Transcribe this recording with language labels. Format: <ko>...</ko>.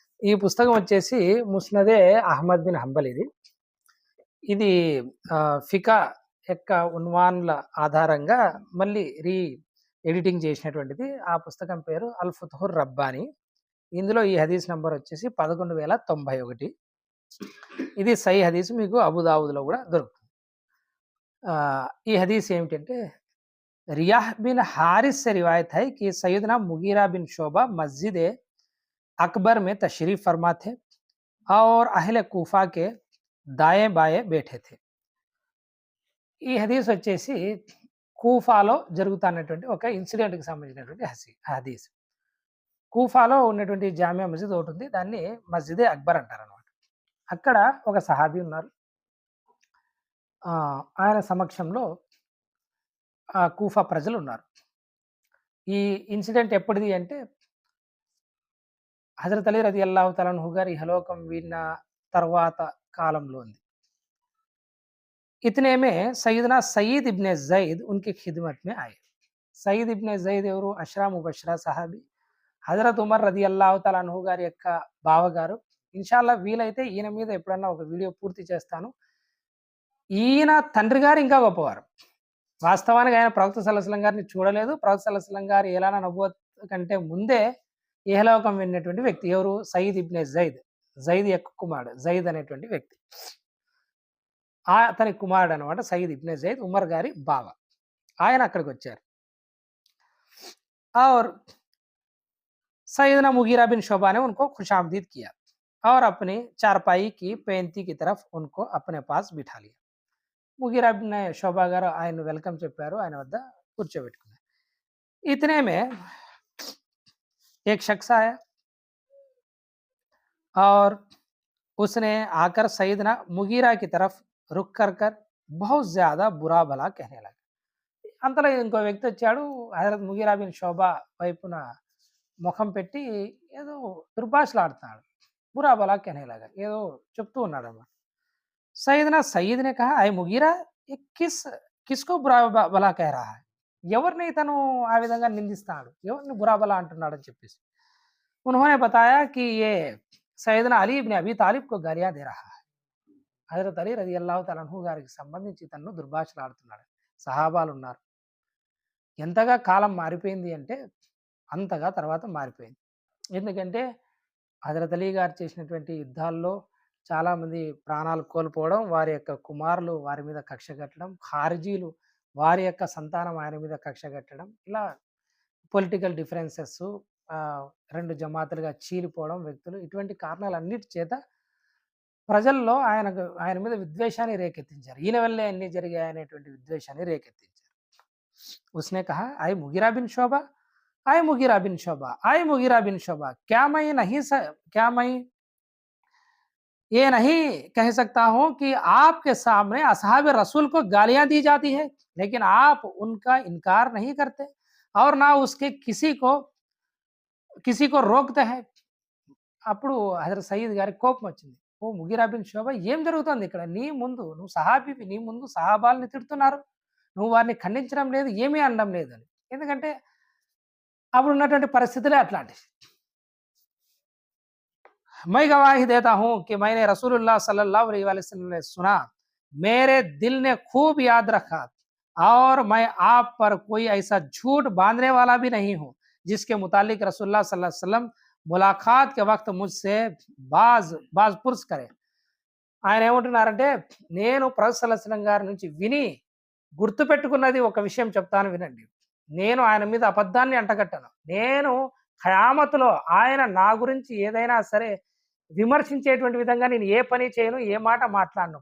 <te>ఈ పుస్తకం వచ్చేసి ముస్నదే అహ్మద్ బిన్ హంబల్ ఇది. ఇది ఫికా యొక్క ఉన్వాన్ల ఆధారంగా మళ్ళీ ఎడిటింగ్ చేసినటువంటిది. ఆ పుస్తకం పేరు అల్ ఫుతుహుర్ రబ్బానీ. ఇందులో ఈ హదీస్ నంబర్ వచ్చేసి 11,091. ఇది సహీ హదీస్, మీకు అబూదావుద్‌లో కూడా దొరుకుతుంది. ఈ హదీస్ ఏమిటంటే,</te> <hi>रियाह बिन हारिस से रिवायत है कि सैयदना मुगीरा बिन शोबा मस्जिद अकबर में तशरीफ फरमा थे और अहले कूफा के दाएं बाएं बैठे थे.</hi> <te>ఈ హదీస్ వచ్చేసి కూఫాలో జరుగుతున్నటువంటి ఒక ఇన్సిడెంట్‌కి సంబంధించినటువంటి హదీస్. కూఫాలో ఉన్నటువంటి జామియా మస్జిద్ ఒకటి ఉంది. దాన్ని మస్జిదే అక్బర్ అంటారనమాట. అక్కడ ఒక సహాబీ ఉన్నారు. ఆయన సమక్షంలో కూఫా ప్రజలు ఉన్నారు. ఈ ఇన్సిడెంట్ ఎప్పటిది అంటే, హజరత్ అలీ రదియల్లాహు తఆలా అన్హు గారు ఇహలోకం వీడిన తర్వాత కాలంలో ఉంది.</te> <hi>इतने में सैयदना सईद इब्न ज़ैद उनकी खिदमत में आए.</hi> <te>సయీద్ ఇబ్న్ జైద్ ఎవరు? అష్రా ముబషరా సహాబీ. హజరత్ ఉమర్ రదియల్లాహు తఆలా అన్హు గారి యొక్క బావగారు. ఇన్షాల్లా వీలైతే ఈయన మీద ఎప్పుడన్నా ఒక వీడియో పూర్తి చేస్తాను. ఈయన తండ్రి గారు ఇంకా గొప్పవారు. వాస్తవానికి ఆయన ప్రవక్త సల్లల్లాహు అలైహి వసల్లం గారిని చూడలేదు. ప్రవక్త సల్లల్లాహు అలైహి వసల్లం గారి ఏలానా నబువత్ కంటే ముందే ఇహలోకం వెళ్ళినటువంటి వ్యక్తి. ఎవరు? సయీద్ ఇబ్నే జైద్. జైద్ యొక్క కుమారుడు. జైద్ అనేటువంటి వ్యక్తి. అతని కుమారుడనమాట సయీద్ ఇబ్నే జైద్, ఉమర్ గారి బావ. ఆయన అక్కడికొచ్చారు.</te> <hi>और सैयदना मुगीरा बिन शोबा ने उनको खुशामदीद किया और अपनी चारपाई की पैंती की तरफ उनको अपने पास बिठा लिया.</hi> <te>मुगीरा बिन शोबा గారు ఆయన వెల్కమ్ చెప్పారు. ఆయన వద్ద కూర్చోబెట్టుకున్నారు.</te> <hi>इतने में एक शख्स आया और उसने आकर सैयदना मुगीरा की तरफ रुक कर बहुत ज़्यादा बुरा भला कहने लगा.</hi> <te>అంతలో ఇంకో వ్యక్తి వచ్చాడు. హజరత్ ముగీరా బిన్ షోబా వైపున ముఖం పెట్టి ఏదో దుర్భాషలాడుతున్నాడు.</te> <hi>బురా భలా कहनेलगा</hi> <te>ఏదో చెప్తూ ఉన్నాడన్నమాట.</te> <hi>సయ్యద్‌నా సయ్యద్ ने कहा, "ऐ मुगीरा ये किसको बुरा भला कह रहा है?"</hi> <te>ఎవరిని ఇతను ఆ విధంగా నిందిస్తాడు? ఎవరిని బురా భలా అంటున్నాడని చెప్పేసి.</te> <hi>उन्होंने बताया कि ये सैयदना अली इब्न अबी तालिब को गालियाँ दे रहा है.</hi> <te>హజరత్ అలీ రలియల్లాహు తఆలా అన్హు గారికి సంబంధించి ఇతను దుర్భాషలాడుతున్నాడు. సహాబాలున్నారు. ఎంతగా కాలం మారిపోయింది అంటే అంతగా తర్వాత మారిపోయింది. ఎందుకంటే హజరత్ అలీ గారు చేసినటువంటి యుద్ధాల్లో చాలామంది ప్రాణాలు కోల్పోవడం, వారి యొక్క కుమారులు వారి మీద కక్ష కట్టడం, ఖారిజీలు వారి యొక్క సంతానం ఆయన మీద కక్ష కట్టడం, ఇలా పొలిటికల్ డిఫరెన్సెస్, 2 జమాతులుగా చీలిపోవడం వ్యక్తులు, ఇటువంటి కారణాలన్నిటి చేత ప్రజల్లో ఆయన మీద విద్వేషాన్ని రేకెత్తించారు. ఈయన వల్లే అన్నీ జరిగాయనేటువంటి విద్వేషాన్ని రేకెత్తించారు.</te> <hi>उसने कहा, "आए मुगीरा बिन शोबा, आए मुगीरा बिन शोबा, आए मुगीरा बिन शोबा, क्या मैं ये नहीं कह सकता हूँ कि आपके सामने असहाब रसूल को गालियाँ दी जाती है, लेकिन आप उनका इनकार नहीं करते और ना उसके किसी को रोकते हैं."</hi> <te>అప్పుడు హజరత్ సయీద్ గారికి కోపం వచ్చింది. "ఓ ముగీరా బిన్ షోబా, ఏం జరుగుతోంది ఇక్కడ? నీ ముందు నువ్వు సహాబీవి, నీ ముందు సహాబాల్ని తిడుతున్నారు. నువ్వు వారిని ఖండించడం లేదు, ఏమీ అనడం లేదు" అని. ఎందుకంటే అప్పుడున్నటువంటి పరిస్థితులే అట్లాంటివి.</te> <hi>मैं गवाही देता हूँ कि मैंने रसूलुल्लाह सल्लल्लाहु अलैहि वसल्लम ने सुना, मेरे दिल ने खूब याद रखा और मैं आप पर कोई ऐसा झूठ बांधने वाला भी नहीं हूँ जिसके मुतालिक रसूलुल्लाह सल्लल्लाहु अलैहि वसल्लम मुलाकात के वक्त मुझसे बाज पुर्स करे.</hi> <te>ఆయన ఏమంటున్నారంటే, నేను ప్రవక్త సల్లల్లాహు అలైహి వసల్లం గారి నుంచి విని గుర్తుపెట్టుకున్నది ఒక విషయం చెప్తాను వినండి. నేను ఆయన మీద అబద్ధాన్ని అంటగట్టను. నేను ఖయామతులో ఆయన నా గురించి ఏదైనా సరే విమర్శించేటువంటి విధంగా నేను ఏ పని చేయను, ఏ మాట మాట్లాడను.</te>